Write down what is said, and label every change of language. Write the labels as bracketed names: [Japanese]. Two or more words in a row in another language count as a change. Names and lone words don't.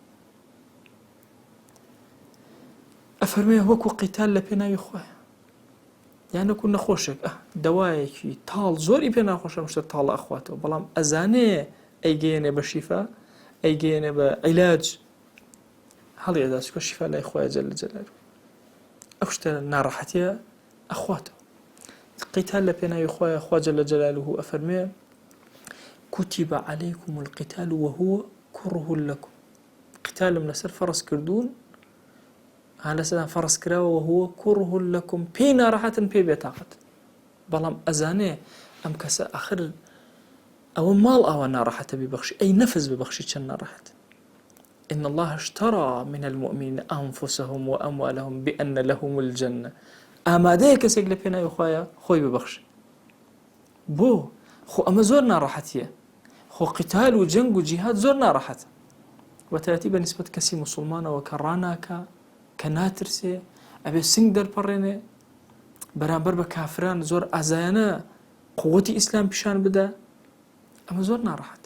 [Central Kurdish] ئەفەرمێ وەکو قیتال لە پێناوی خۆی، یانەکو نەخۆشێک دەوایەکی تاڵ زۆری پێ ناخۆشە شتە تاڵە ئەخواتەوە، بەڵام ئەزانێ ئەیگەیەنێ بە شیفا، ئەیگەیەنێ بە عیلاج، هەڵی ئەدا چکە شیفا لای خۆیە [Arabic] جەل جەلالوه. [Central Kurdish] ئەو شتە ناڕەحەتیە ئەخواتەوە. قیتال لە پێناوی خۆیە خوا [Arabic] جەل جەلالوه [Central Kurdish] ئەفەرمێ [Arabic] كتب عليكم القتال وهو كره لكم. [Central Kurdish] قتالم لەسەر فەرز کردوون، هەلە سەدان فەرز کراوە [Arabic] وهو كره لكم، [Central Kurdish] پێی ناڕەحەتن پێی بێتاقەت، بەڵام ئەزانێ ئەم کەسە ئاخر ئەوە ماڵ ئەوە ناڕەحەتە ببەخشی، ئەی نەفس ببەخشی چەند ناڕەحەت. [Arabic] إن الله اشترى من المؤمنين أنفسهم وأموالهم بأن لهم الجنة. [Central Kurdish] ئامادەیە کەسێک لە پێناوی خۆیە خۆی ببەخشی. بۆ خۆ ئەمە زۆر ناڕەحەتیە، خۆ قیتال و جەنگ و جیهاد زۆر ناڕەحەتە، وەتایەتی بە نیسبەت کەسی موسڵمانەوە کە ڕاناکە، کە ناترسێ، ئەبێ سنگ دەرپەڕێنێ بەرامبەر بە کافران زۆر ئازایانە قووەتی ئیسلام پیشان بدە، ئەمە زۆر ناڕەحەتە.